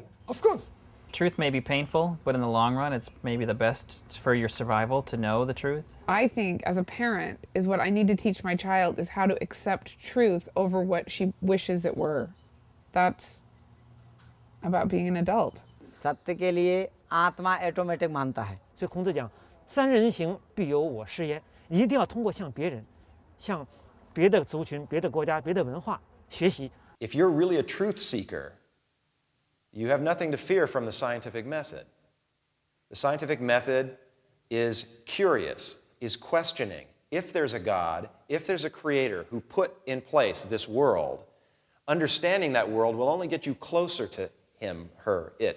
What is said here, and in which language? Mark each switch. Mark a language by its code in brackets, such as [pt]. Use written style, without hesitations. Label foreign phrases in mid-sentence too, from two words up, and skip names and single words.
[en] Of course. Truth may be painful, but in the long run, it's maybe the best for your survival to know the truth. I think as a parent is what I need to teach my child is how to accept truth over what she wishes it were. That's about being an adult. [hi] सत्य के लिए आत्मा ऑटोमेटिक मानता है। [zh] 所以孔子讲，三人行必有我师焉，你一定要通过向别人、向别的族群、别的国家、别的文化学习。 [en] If you're really a truth seeker, you have nothing to fear from the scientific method. The scientific method is curious, is questioning. If there's a God, if there's a creator who put in place this world, understanding that world will only get you closer to him, her, it.